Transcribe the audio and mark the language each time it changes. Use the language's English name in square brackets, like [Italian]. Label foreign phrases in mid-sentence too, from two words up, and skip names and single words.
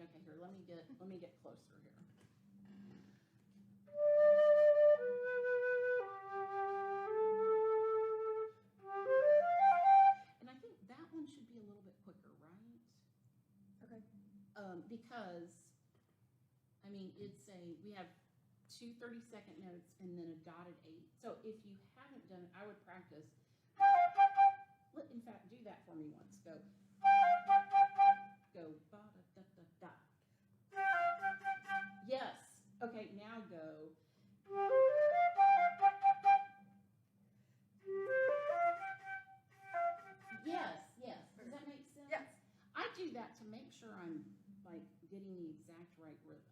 [English] Okay, here, let me get closer here. And I think that one should be a little bit quicker, right? Okay. Because, I mean, we have two 30-second notes and then a dotted 8. So if you haven't done it, I would practice. In fact, do that for me once. Go. Go. Ba, da, da, da, da. Yes. Okay, now go. Yes, yes. Does that make sense? Yeah. I do that to make sure I'm like getting the exact right rhythm.